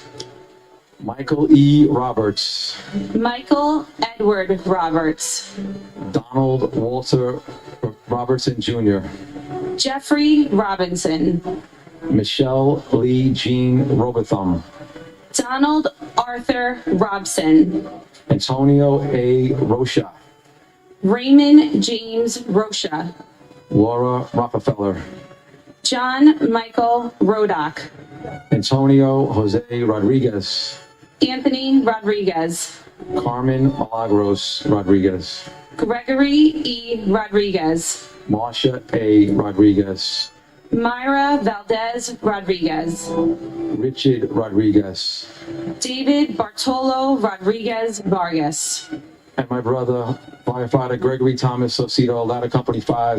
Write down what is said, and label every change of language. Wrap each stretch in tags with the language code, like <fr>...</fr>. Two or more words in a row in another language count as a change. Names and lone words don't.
<en>Michael E. Roberts. Michael Edward Roberts. Donald Walter Robertson Jr. Jeffrey Robinson. Michelle Lee Jean Robotham. Donald Arthur Robson. Antonio A. Rocha. Raymond James Rocha. Laura Rockefeller. John Michael Rodock. Antonio Jose Rodriguez. Anthony Rodriguez. Carmen Milagros Rodriguez. Gregory E. Rodriguez. Marsha A. Rodriguez. Myra Valdez Rodriguez. Richard Rodriguez. David Bartolo Rodriguez Vargas. And my brother, firefighter Gregory Thomas Saucedo, Ladder Company 5.</en>